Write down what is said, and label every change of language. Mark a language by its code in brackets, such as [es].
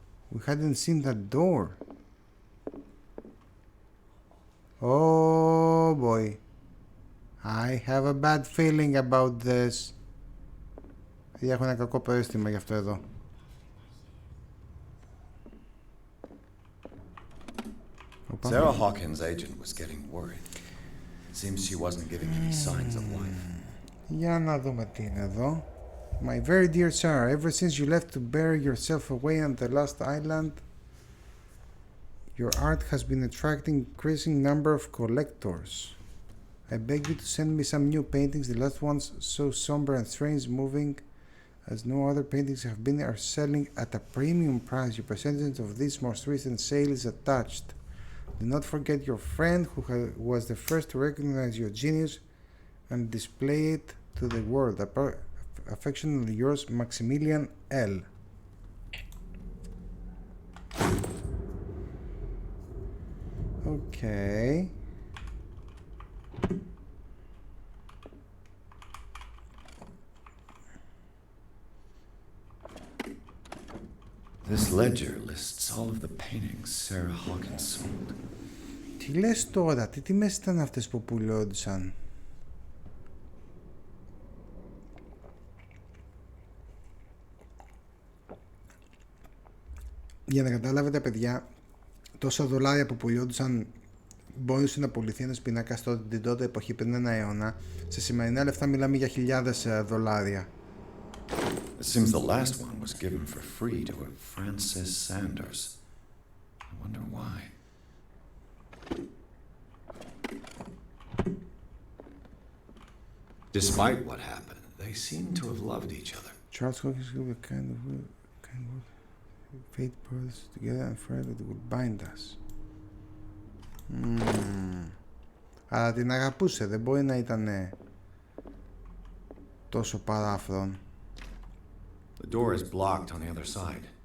[en] We hadn't seen that door. Oh boy. I have a bad feeling about this. [el] Έχω ένα κακό περίστημα γι' αυτό εδώ. [en] Sarah Hawkins' agent was getting worried. Seems she wasn't giving any signs of life. [el] Για να δούμε τι είναι εδώ. [en] My very dear Sarah, ever since you left to bury yourself away on the last island, your art has been attracting increasing number of collectors. I beg you to send me some new paintings. The last ones so somber and strange moving as no other paintings have been are selling at a premium price. Your percentage of this most recent sale is attached. Do not forget your friend who was the first to recognize your genius and display it to the world. Affectionately yours, Maximilian L. Okay. This ledger lists all of the paintings Sarah Hawkins sold. [el] Τι λες τώρα, τι τιμές ήταν αυτές που πουλώντουσαν? Για να καταλάβετε, παιδιά, τόσα δολάρια που πουλιόντουσαν μπορούσε να πουληθεί ένας πινάκας την τότε εποχή πριν ένα αιώνα. Σε σημερινά λεφτά μιλάμε για χιλιάδες δολάρια. [en] It seems the last one was given for free to a Francis Sanders. I wonder why. Despite what happened, they seem to have loved each other. Charles Hawkins will be kind of fate brought us together and forever it will bind us. [el] Αλλά την αγαπούσε, δεν μπορεί να ήταν τόσο παράφρον. [en] The door is blocked on the other side.